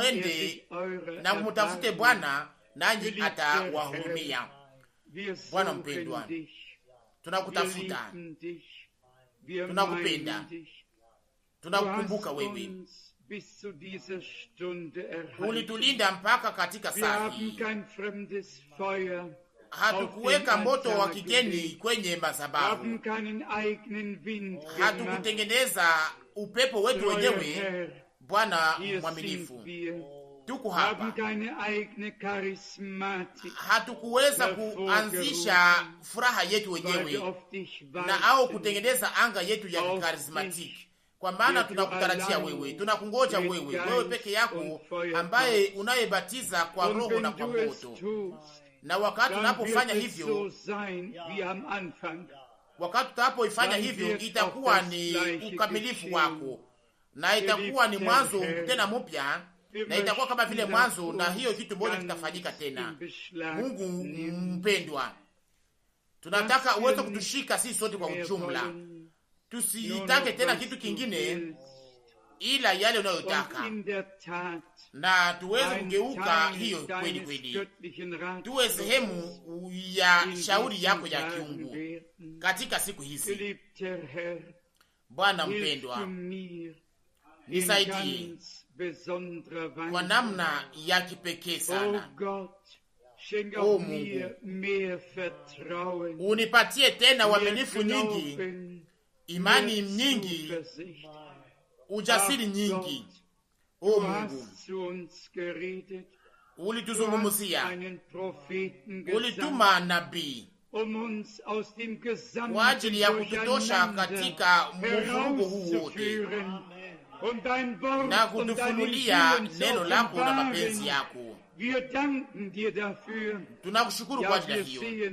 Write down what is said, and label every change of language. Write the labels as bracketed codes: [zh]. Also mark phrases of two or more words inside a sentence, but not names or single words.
[sw] mwende [de] sich eure [sw] na mutafute [de] erbarmen. [sw] Bwana nanyi [de] Geliebter [sw] atawahurumia. [de] Wir [sw] Bwana [de] suchen [sw] mpendwa, [de] dich. Wir [sw] tunakutafuta, [de] lieben dich. Wir [sw] tunakupenda, [de] meinen dich. Du [sw] tunakukumbuka [de] hast [sw] wewe. [de] uns bis zu dieser Stunde erhalten. [sw] Ulitulinda mpaka katika [de] Wir [sw] saa [de] haben [sw] hii, [de] kein fremdes Feuer, [sw] hatukuweka [de] auf den [sw] moto wa [de] Altar [sw] kigeni [de] gelegt, [sw] kwenye [de] haben [sw] madhabahu, [de] keinen eigenen Wind gemacht. [sw] hatukutengeneza upepo wetu [de] Treuer [sw] wenyewe. [de] Herr, [sw] Bwana [de] hier [sw] mwaminifu, [de] sind wir, [sw] tuko [de] haben [sw] hapa, [de] keine eigene Charismatik, [sw] hatukuweza kuanzisha furaha yetu [de] weil wir [sw] wenyewe [de] auf dich [sw] na au [de] warten. [sw] kutengeneza anga yetu ya [de] Auf [sw] karismatiki, kwa maana [de] dich, [sw] tunakutarajia [de] du [sw] wewe, [de] allein, [sw] tunakungoja [de] mit [sw] wewe, [de] Geist [sw] wewe peke yako [de] und Feuer [sw] ambaye unayebatiza kwa [de] Und [sw] Roho na [de] wenn [sw] kwa [de] du es [sw] moto. [de] tust, [sw] Na wakati [de] dann [sw] tunapofanya [de] wird es so [sw] hivyo, [de] sein wie am Anfang. [sw] wakati tunapoifanya [de] Dann [sw] hivyo, [de] wird [sw] itakuwa [de] auch das [sw] ni [de] Gleiche [sw] ukamilifu [de] geschehen. [sw] wako na itakuwa ni [de] Geliebter [sw] mwanzo [de] Herr, [sw] tena mpya, [de] wir [sw] na itakuwa kama vile [de] möchten, [sw] mwanzo, [de] dass [sw] na [de] uns [sw] hiyo kitu moja [de] ganz [sw] kitafanyika tena. [de] in Beschlag [sw] Mungu [de] nehmen, [sw] mpendwa, tunataka [de] dass wir [sw] uweze [de] nicht [sw] kutushika sisi sote kwa [de] mehr [sw] ujumla, [de] wollen, nur [sw] tusitake [de] noch [sw] tena [de] was [sw] kitu [de] du [sw] kingine [de] willst. [sw] ila yale [de] Und [sw] unayotaka, [de] in der Tat [sw] na tuweze [de] ein [sw] kugeuka [de] Teil [sw] hiyo kweli [de] deines [sw] kweli, [de] göttlichen [sw] tuwe [de] Ratschlusses [sw] sehemu ya [de] in [sw] shauri [de] diesen [sw] yako ya [de] Tagen [sw] kiungu [de] werden. [sw] katika siku hizi. [de] Geliebter Herr, [sw] Bwana [de] hilf du [sw] mpendwa, [de] mir in [sw] nisaidie [de] ganz besonderer [sw] kwa [de] Weise. [sw] namna ya kipekee [de] Oh [sw] sana. [de] Gott, schenk [sw] Oh [de] auch mir mehr Vertrauen, [sw] Unipatie tena [de] mehr [sw] uaminifu nyingi, [de] Glauben, [sw] imani [de] mehr [sw] nyingi, [de] Zuversicht. [sw] ujasiri [de] Ach [sw] nyingi. [de] Gott, [sw] O [de] du [sw] Mungu, [de] hast zu uns geredet, [sw] ulituzungumzia, ulituma nabii kwa ajili ya kututosha katika mvurugo huu wote na kutufunulia neno lako na mapenzi yako. Tunakushukuru kwa ajili ya hiyo.